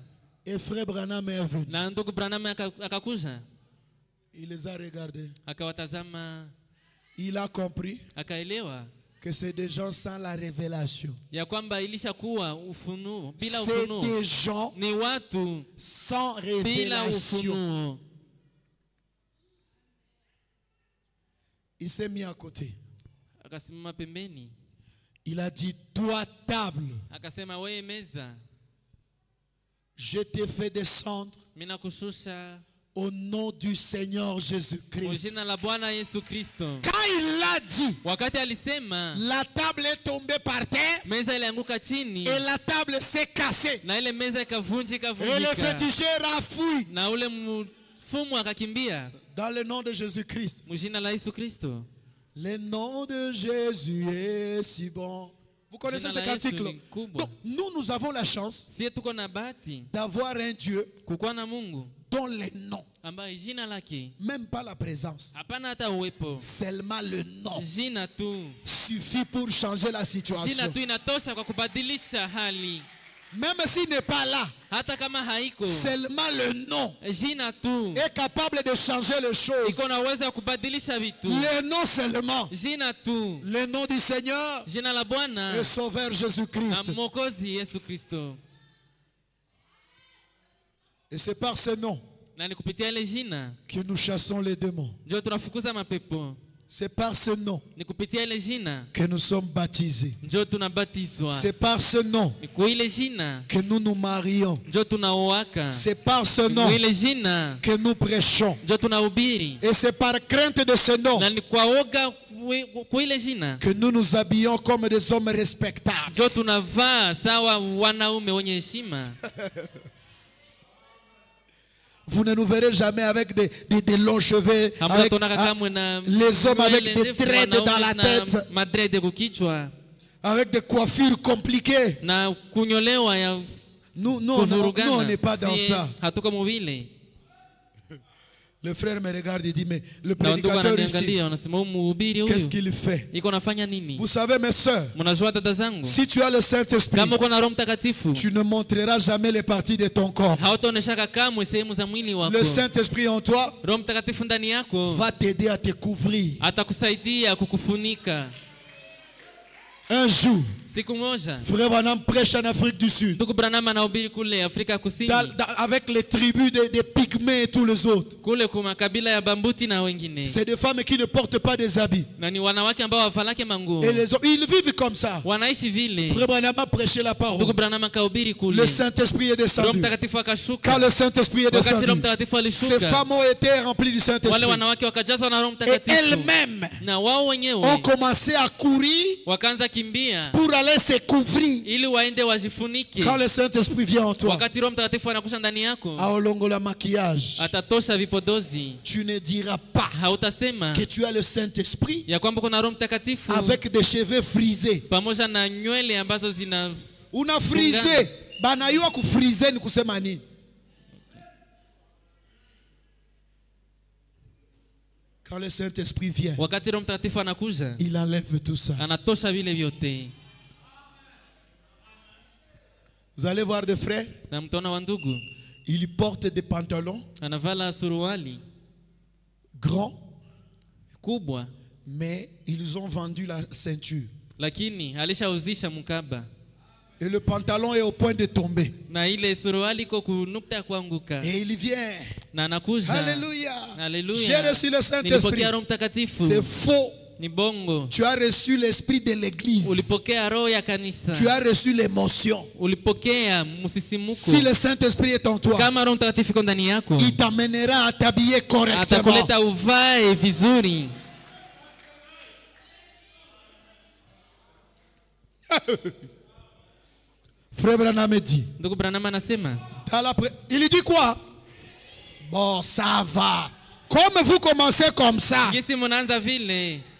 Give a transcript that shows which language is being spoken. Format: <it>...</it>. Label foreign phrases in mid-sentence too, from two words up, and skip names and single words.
<fr>Et frère Branham est venu.</fr> <sw>Na ndugu Branham akakuja.</sw> <fr>Il les a regardés.</fr> <sw>Akawatazama,</sw> <fr>Il a compris</fr> <sw>akaelewa</sw> <fr>que c'est des gens sans la révélation.</fr> <sw>ya kwamba ilishakuwa ufunuo. Bila</sw> <fr>C'est</fr> <sw>ufunuo</sw> <fr>des gens</fr> <sw>ni watu</sw> <fr>sans</fr> <sw>bila</sw> <fr>révélation.</fr> <sw>ufunuo.</sw> <fr>Il s'est mis à côté.</fr> <sw>Akasimama pembeni.</sw> <fr>Il a dit, toi table,</fr> <sw>Akasema wewe meza,</sw> <fr>je te fais descendre</fr> <sw>mimi nakushusha</sw> <fr>au nom du Seigneur</fr> <sw>kwa</sw> <fr>Jésus-Christ.</fr> <sw>jina la Bwana Yesu Kristo.</sw> <fr>Quand il l'a dit,</fr> <sw>Wakati alisema,</sw> <fr>la table est tombée par terre</fr> <sw>meza ilianguka chini</sw> <fr>et la table s'est cassée.</fr> <sw>na ile meza ikavunjika</sw> <fr>Et le</fr> <sw>vunjika.</sw> <fr>féticheur a fui.</fr> <sw>Na ule mfumu akakimbia.</sw> <fr>Dans le nom de Jésus-Christ.</fr> <sw>Mjina la Yesu Kristo.</sw> <fr>Le nom de Jésus est si bon. Vous connaissez ce</fr> <sw>Jina la Yesu</sw> <fr>cantique-là?</fr> <sw>ni kubwa.</sw> <fr>Donc, nous avons la chance</fr> <sw>Sie tuko na bahati</sw> <fr>d'avoir un Dieu</fr> <sw>kukuwa na Mungu</sw> <fr>dont les noms,</fr> <sw>ambaye jina lake</sw> <fr>même pas la présence,</fr> <sw>hapana hata uwepo.</sw> <fr>seulement le nom</fr> <sw>Jina tu.</sw> <fr>suffit pour changer la</fr> <sw>Jina</sw> <fr>situation.</fr> <sw>tu inatosha kwa kubadilisha hali.</sw> <fr>Même s'il n'est pas là,</fr> <sw>Hata kama haiko.</sw> <fr>seulement le nom</fr> <sw>Jina tu</sw> <fr>est capable de changer les choses.</fr> <sw>iko na uwezo wa kubadilisha vitu.</sw> <fr>Le nom seulement.</fr> <sw>Jina tu.</sw> <fr>Le nom du Seigneur</fr> <sw>Jina la Bwana</sw> <fr>et Sauveur</fr> <sw>na</sw> <fr>Jésus-Christ.</fr> <sw>Mwokozi Yesu Kristo.</sw> <fr>Et c'est par ce nom</fr> <sw>Na ni kupitia ile jina</sw> <fr>que nous chassons les démons.</fr> <sw>ndio tunafukuza mapepo.</sw> <fr>C'est par ce nom</fr> <sw>Ni kupitia ile jina</sw> <fr>que nous sommes baptisés.</fr> <sw>ndio tunabatizwa.</sw> <fr>C'est par ce nom</fr> <sw>Ni kwa ile jina</sw> <fr>que nous nous marions.</fr> <sw>ndio tunaoaka.</sw> <fr>C'est par ce</fr> <sw>Ni</sw> <fr>nom</fr> <sw>kwa ile jina</sw> <fr>que nous prêchons.</fr> <sw>ndio tunahubiri.</sw> <fr>Et c'est par crainte de ce nom</fr> <sw>Na ni kwa oga kwa ile jina</sw> <fr>que nous nous habillons comme des hommes respectables.</fr> <sw>ndio tunavaa sawa wanaume wenye heshima.</sw> <fr>Vous ne nous verrez jamais avec des longs cheveux, avec,</fr> <sw>Hamtatonaka kamwe na</sw> <fr>les hommes avec</fr> <sw>nywele</sw> <fr>des</fr> <sw>ndefu,</sw> <fr>dreads dans la</fr> <sw>wanaume na</sw> <fr>tête,</fr> <sw>madrede kukichwa</sw> <fr>avec des coiffures compliquées.</fr> <sw>na kunyolewa ya</sw> <fr>Nous, on</fr> <sw>kuvurugana.</sw> <fr>n'est pas dans</fr> <sw>Sie</sw> <fr>ça.</fr> <sw>hatuko muvile.</sw> <fr>Le frère me regarde et dit, mais le</fr> <sw>Na ndugu</sw> <fr>prédicateur ici,</fr> <sw>ananiangalia wanasema huyu mhubiri</sw> <fr>qu'est-ce</fr> <sw>huyu</sw> <fr>qu'il fait?</fr> <sw>iko nafanya nini?</sw> <fr>Vous savez, mes sœurs,</fr> <sw>Mnajua dada zangu,</sw> <fr>si tu as le Saint-Esprit,</fr> <sw>kama uko na Roho Mtakatifu</sw> <fr>tu ne montreras jamais les parties de ton corps.</fr> <sw>hautaoneshaka kamwe sehemu za mwili wako.</sw> <fr>Le Saint-Esprit en toi</fr> <sw>Roho Mtakatifu ndani yako</sw> <fr>va t'aider à te couvrir.</fr> <sw>atakusaidia kukufunika.</sw> <fr>Un jour,</fr> <sw>Siku moja</sw> <fr>frère Branham prêche en Afrique du Sud,</fr> <sw>ndugu Branham anahubiri kule Afrika Kusini,</sw> <fr>avec les tribus des Pygmées et tous les autres.</fr> <sw>kule kuma kabila ya Bambuti na wengine,</sw> <fr>C'est des femmes qui ne portent pas des habits.</fr> <sw>na ni wanawake ambao wavalake manguo,</sw> <fr>Et les hommes, ils vivent comme ça.</fr> <sw>wanaishi vile.</sw> <fr>Frère Branham a prêché la</fr> <sw>Ndugu</sw> <fr>parole.</fr> <sw>Branham akahubiri kule,</sw> <fr>Le Saint-Esprit est</fr> <sw>Roho</sw> <fr>descendu.</fr> <sw>Mtakatifu</sw> <fr>Quand</fr> <sw>akashuka.</sw> <fr>le Saint-Esprit est</fr> <sw>Wakati Roho</sw> <fr>descendu,</fr> <sw>Mtakatifu</sw> <fr>ces</fr> <sw>alishuka,</sw> <fr>femmes ont été remplies du</fr> <sw>wale</sw> <fr>Saint-Esprit.</fr> <sw>wanawake wakajazwa na Roho</sw> <fr>Et</fr> <sw>Mtakatifu,</sw> <fr>elles-mêmes</fr> <sw>na wao</sw> <fr>ont</fr> <sw>wenyewe</sw> <fr>commencé à courir</fr> <sw>wakaanza kimbia</sw> <fr>pour aller se couvrir.</fr> <sw>ili waende wajifunike.</sw> <fr>Quand le Saint-Esprit vient en toi,</fr> <sw>Wakati Roho Mtakatifu anakusha ndani yako,</sw> <fr>à olongo la maquillage,</fr> <sw>atatosha vipodozi.</sw> <fr>tu ne diras pas</fr> <sw>Hautasema</sw> <fr>que tu as le Saint-Esprit</fr> <sw>ya kwamba kuna Roho Mtakatifu</sw> <fr>avec des cheveux frisés.</fr> <sw>pamoja na nywele ambazo zina Una frisé, banayua kufrize ni kusema nini?</sw> <fr>Quand le Saint-Esprit vient,</fr> <sw>wakati Roho Mtakatifu anakuja,</sw> <fr>il enlève tout ça.</fr> <sw>anatosha vile vyote.</sw> <fr>Vous allez voir des frères,</fr> <sw>na mtaona wa ndugu</sw> <fr>ils portent des pantalons</fr> <sw>anavala suruali</sw> <fr>grands,</fr> <sw>kubwa,</sw> <fr>mais ils ont vendu la ceinture.</fr> <sw>lakini alishauzisha mkaba,</sw> <fr>Et le pantalon est au point de tomber.</fr> <sw>na ile suruali iko kunukta ya kuanguka,</sw> <fr>Et il vient.</fr> <sw>na anakuja.</sw> <fr>Alléluia.</fr> <sw>Haleluya.</sw> <fr>J'ai reçu le Saint-Esprit.</fr> <sw>Nilipokea Roho Mtakatifu.</sw> <fr>C'est faux.</fr> <sw>Ni bongo.</sw> <fr>Tu as reçu l'esprit de l'église.</fr> <sw>Ulipokea roho ya kanisa.</sw> <fr>Tu as reçu l'émotion.</fr> <sw>Ulipokea msisimuko.</sw> <fr>Si le Saint-Esprit est en toi,</fr> <sw>Kama Roho Mtakatifu iko ndani yako,</sw> <fr>il t'amènera à t'habiller correctement.</fr> <sw>atakuleta uvae vizuri.</sw> <fr>Frère Branham dit,</fr> <sw>Ndugu Branham anasema,</sw> <fr>il dit quoi? Bon, ça va. Comme vous commencez comme ça,</fr> <sw>jinsi mnaanza vile,</sw>